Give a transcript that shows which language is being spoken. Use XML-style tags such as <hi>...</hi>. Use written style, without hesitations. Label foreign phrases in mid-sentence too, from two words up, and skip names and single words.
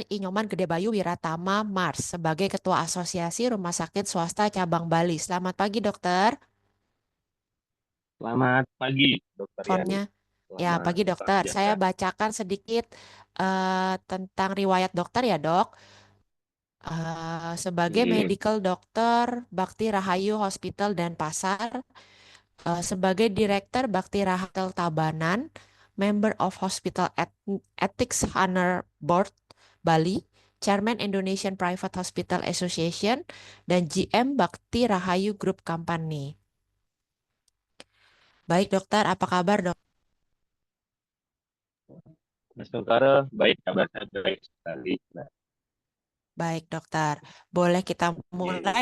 <id>Inyoman Gedebayu Wiratama Mars sebagai Ketua Asosiasi Rumah Sakit Swasta Cabang Bali. Selamat pagi, Dokter. selamat pagi, Dokter Yani. Teleponnya. Ya, Selamat pagi, Dokter. Saya prasejahtera. bacakan sedikit tentang riwayat dokter ya, Dok. Sebagai Hmm,</id> <en>medical doctor Bakti Rahayu Hospital Denpasar, sebagai Director Bakti Rahayu Tabanan, Member of Hospital Ethics Honor Board Bali, Chairman Indonesian Private Hospital Association,</en> <id>dan GM Bakti Rahayu Group Company. Baik dokter, apa kabar dok? Mas Dokter, baik kabar saya baik sekali. Nah, Baik dokter, boleh kita mulai</id>